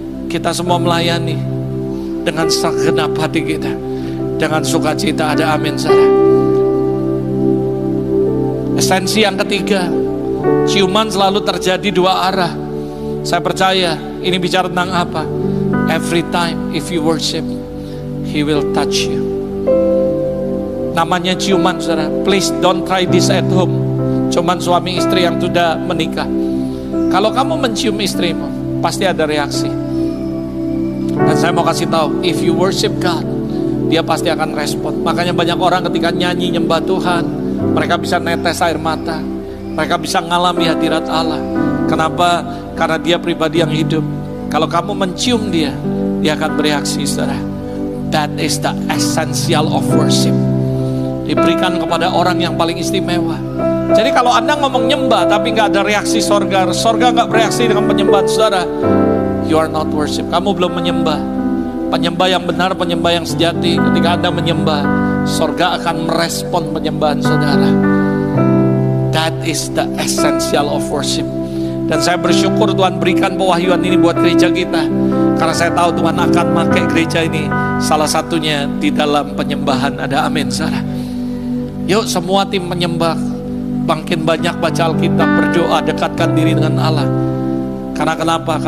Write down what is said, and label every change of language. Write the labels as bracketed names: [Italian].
[Indonesian] Kita semua melayani dengan segenap hati kita, dengan sukacita. Ada amin, saudara. Esensi yang ketiga, ciuman selalu terjadi dua arah. Saya percaya ini bicara tentang apa? [English] Every time if you worship, He will touch you. [Indonesian] Namanya ciuman, saudara. [English] Please don't try this at home. [Indonesian] Cuman suami istri yang sudah menikah. Kalau kamu mencium istrimu, pasti ada reaksi. Dan saya mau kasih tahu, [English] if you worship God, [Indonesian] Dia pasti akan respon. Makanya banyak orang ketika nyanyi nyembah Tuhan, mereka bisa netes air mata, mereka bisa ngalami hadirat Allah. Kenapa? Karena Dia pribadi yang hidup. Kalau kamu mencium Dia, Dia akan bereaksi, saudara. [English] That is the essential of worship. [Indonesian] Diberikan kepada orang yang paling istimewa. Jadi kalau Anda ngomong nyembah tapi nggak ada reaksi sorga nggak bereaksi dengan penyembahan saudara, [English] you are not worship. [Indonesian] Kamu belum menyembah. Penyembah yang benar, penyembah yang sejati. Ketika Anda menyembah, sorga akan merespon penyembahan saudara. [English] That is the essential of worship. [Indonesian] Dan saya bersyukur Tuhan berikan pewahyuan ini buat gereja kita, karena saya tahu Tuhan akan pakai gereja ini salah satunya di dalam penyembahan. Ada amin, saudara. Yuk semua tim penyembah, makin banyak baca Alkitab, berdoa, dekatkan diri dengan Allah. Karena kenapa?